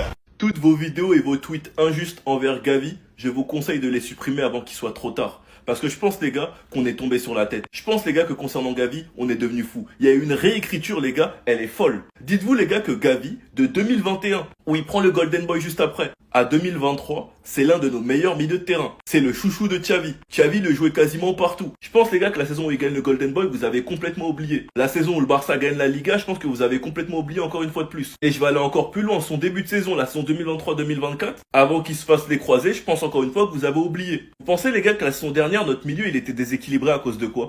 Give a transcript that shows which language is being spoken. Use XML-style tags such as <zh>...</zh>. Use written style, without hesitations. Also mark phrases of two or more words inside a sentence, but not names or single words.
<fr>Toutes vos vidéos et vos tweets injustes envers Gavi, je vous conseille de les supprimer avant qu'il soit trop tard. Parce que je pense les gars qu'on est tombé sur la tête. Je pense les gars que concernant Gavi, on est devenu fou. Il y a une réécriture les gars, elle est folle. Dites-vous les gars que Gavi, de 2021, où il prend le Golden Boy juste après, à 2023, c'est l'un de nos meilleurs milieux de terrain. C'est le chouchou de Xavi. Xavi le jouait quasiment partout. Je pense les gars que la saison où il gagne le Golden Boy, vous avez complètement oublié. La saison où le Barça gagne la Liga, je pense que vous avez complètement oublié encore une fois de plus. Et je vais aller encore plus loin, son début de saison, la saison 2023-2024, avant qu'il se fasse les croisés, je pense encore une fois que vous avez oublié. Vous pensez les gars que la saison dernière, notre milieu, il était déséquilibré à cause de quoi?</fr>